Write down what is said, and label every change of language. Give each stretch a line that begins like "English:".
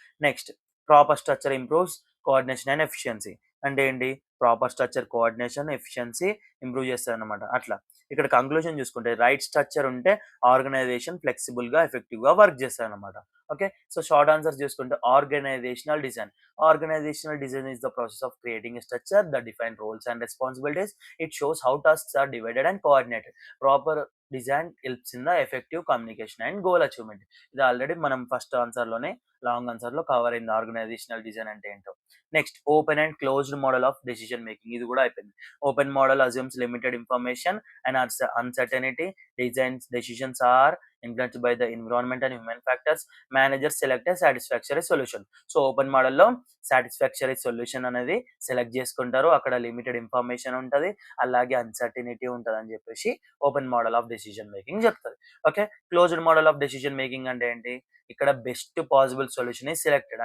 English: Next proper structure improves coordination and efficiency.
Telugu: అంటే ఏంటి? Proper structure coordination, efficiency improve చేస్తదనమాట. అట్లా. ఇక్కడ కంక్లూజన్ చూసుకుంటే రైట్ స్ట్రక్చర్ ఉంటే ఆర్గనైజేషన్ ఫ్లెక్సిబుల్‌గా, ఎఫెక్టివ్‌గా work చేస్తదనమాట. Okay.
English: So short answer చూసుకుంటే organizational design. Organizational design is the process of creating a structure that defines roles and responsibilities. It shows how tasks are divided and coordinated. Proper design helps in the effective communication and goal achievement.
Telugu: ఇది already మనం first ఆన్సర్‌లోనే long ఆన్సర్‌లో cover అయింది organisational design అంటే ఏంటో.
English: Next open and closed model of decision making.
Telugu: ఇది కూడా అయిపోయింది.
English: Open model assumes limited information and uncertainty. Decisions are influenced by the environment and human factors. Managers select a satisfactory solution.
Telugu: So open మోడల్‌లో satisfactory solution అనేది select చేసుకుంటారు. అక్కడ limited information ఉంటది. అలాగే uncertainty ఉంటదని చెప్పేసి open model of decision making చెప్తది. Okay.
English: closed model of decision making
Telugu: అంటే ఏంటి? ఇక్కడ
English: Best possible solution is selected.